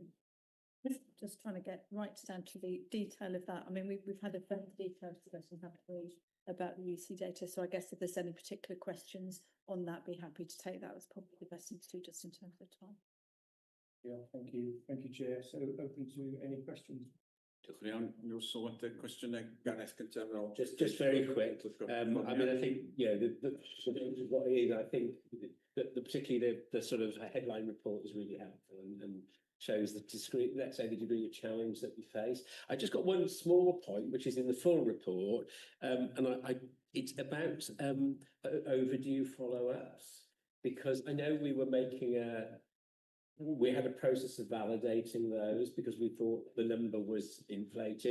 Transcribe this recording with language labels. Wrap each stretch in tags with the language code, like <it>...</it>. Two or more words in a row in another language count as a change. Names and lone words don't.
<en>Just trying to get right down to the detail of that. I mean, we've had a very detailed discussion, haven't we, about the UC data. So I guess if there's any particular questions on that, be happy to take that. That's probably the best thing to do just in terms of time. Yeah, thank you. Thank you, Chair. So open to any questions.</en> <cy>Diolch yn iawn.</cy> <en>You'll sort the question Gareth</en> <cy>cynta ar ôl.</cy> <en>Just very quick. I mean, I think, yeah, what it is, I think that particularly the sort of headline report is really helpful and shows the discrete, let's say, the degree of challenge that we face. I just got one small point, which is in the full report, and it's about overdue follow-ups, because I know we were making we had a process of validating those because we thought the number was inflated.</en>